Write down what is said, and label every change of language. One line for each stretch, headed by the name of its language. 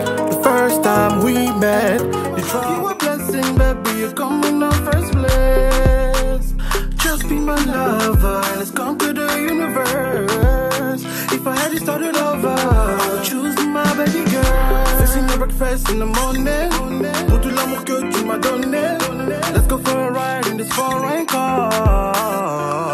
English: The first time we met, you were a blessing, baby, you come in the first place. Just be my lover, let's conquer the universe. If I had it started over, I would choose my baby girl. Fixing your breakfast in the morning,
French: pour tout l'amour que tu m'as donné.
English: Let's go for a ride in this foreign car.